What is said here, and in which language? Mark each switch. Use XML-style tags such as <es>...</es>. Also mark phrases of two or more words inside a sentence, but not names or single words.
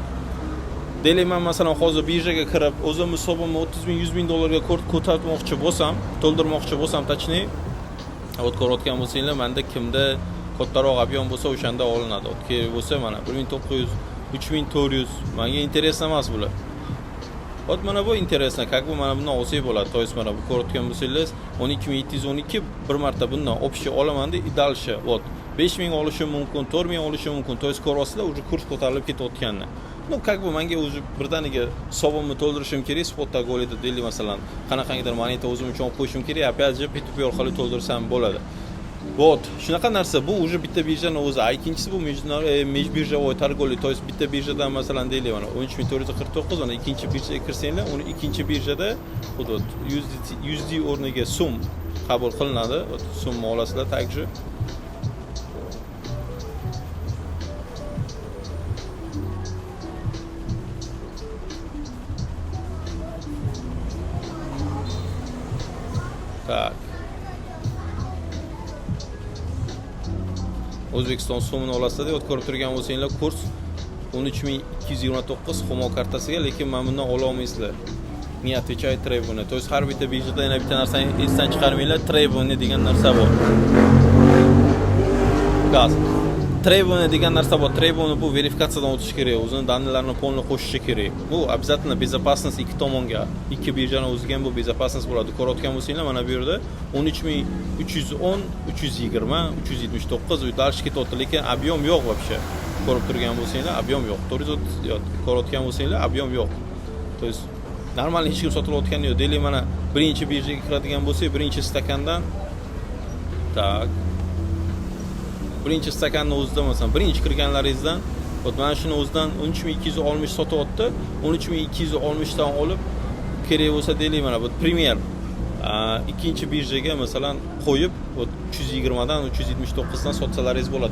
<uz>Deylik, men masalan hozir birjaga kirib, o'zim hisobimni 30 ming, 100 ming dollarga ko'tarmoqchi bo'lsam, to'ldirmoqchi bo'lsam, точнее, ko'rayotgan bo'lsanglar, menda kimda kattaroq объем bo'lsa o'shanda olinadi. Kerak bo'lsa mana 1900, 3400, menga interes emas bular. Вот mana bu interesno,</uz> <ru>как бы</ru> <uz>mana bundan olsak bo'ladi.</uz> <ru>то есть</ru> <uz>mana bu ko'rayotgan bo'lsangiz 12712 bir marta bundan общий olaman deb,</uz> <ru>и дальше вот</ru> <uz>5000 olishim mumkin, 4000 olishim mumkin.</uz> <ru>то есть</ru> <uz>ko'ryapsizlar, уже kurs ko'tarilib ketayotganini.</uz> <ru>Ну, как бы</ru> <uz>menga o'zi birdaniga hisobimni to'ldirishim kerak, spot торговлida deylik masalan, qanaqangidir moneta o'zim uchun olib qo'yishim kerak,</uz> <ru>опять же</ru> <uz>P2P orqali to'ldirsam bo'ladi. Вот, shunaqa narsa. Bu уже bitta birjani o'zi. Ikkinchisi bu</uz> <ru>межбиржевой торговля, то есть</ru> <uz>bitta birjadan masalan deylik mana 13449 mana ikkinchi birjaga kirsanglar, uni ikkinchi birjada hudud USD o'rniga so'm qabul qilinadi. So'mni olasizlar</uz> <ru>также. Так.</ru> <uz>O'zbekiston so'mini olasizlar deb ko'rib turgan bo'lsanglar, kurs 13229 Humo kartasiga, lekin men bundan ola olmaysizlar.</uz> <ru>Не отвечает требования. То есть</ru> <uz>har bitta birjada yana bitta narsani esdan chiqarmanglar, требования degan narsa bor. Gaz. Требования degan narsa bor. Требования bu verifikatsiyadan o'tish kerak, o'zining данныйlarini полный qo'shishi kerak. Bu обязательно безопасность ikki tomonga, ikki birjani o'ziga ham bu безопасность bo'ladi. Ko'rayotgan bo'lsanglar, mana bu yerda 13310, 320, 379 u dальше ketyapti, lekin объем yo'q вообще. Ko'rib turgan bo'lsanglar, объем yo'q. 430 ko'rayotgan bo'lsanglar, объем yo'q.</uz> <ru>То есть</ru> <uz>normal hech kim sotib olotgani yo'q. Deylik mana birinchi birjaga kiradigan bo'lsak, birinchi stakandan tak birinchi stakanni o'zida masalan birinchi kirganlaringizdan mana shuni o'zidan 13260 sotyapti. 13260 dan olib kerak bo'lsa deylik mana bu premyer ikkinchi birjaga masalan qo'yib 320 dan 379 dan sotsalaringiz bo'ladi.</uz>